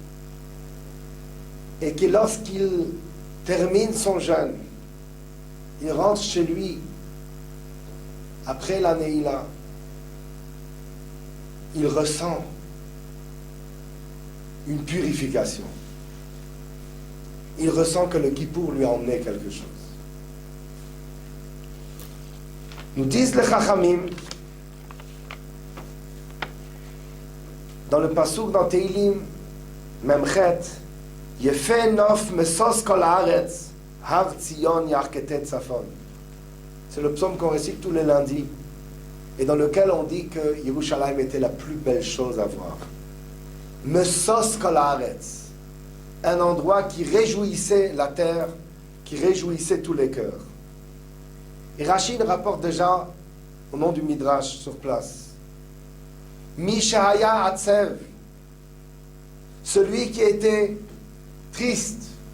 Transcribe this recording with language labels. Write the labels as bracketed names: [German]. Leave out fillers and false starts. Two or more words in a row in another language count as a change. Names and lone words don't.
[French] et qui, lorsqu'il termine son jeûne, il rentre chez lui après la Neila, il ressent une purification. Il ressent que le Kippour lui a emmené quelque chose. Nous disent les Chachamim, dans le Pasuk dans Teilim, Memchet, [Hebrew] יפה נוף משוש כל הארץ הר ציון ירכתי צפון. [French] C'est le psaume qu'on récite tous les lundis, et dans lequel on dit que Yerushalayim était la plus belle chose à voir. [Hebrew] משוש כל הארץ, [French] un endroit qui réjouissait la terre, qui réjouissait tous les cœurs. Et Rachid rapporte déjà, au nom du Midrash sur place, [Hebrew] מי שהיה עצב, [French] celui qui était triste.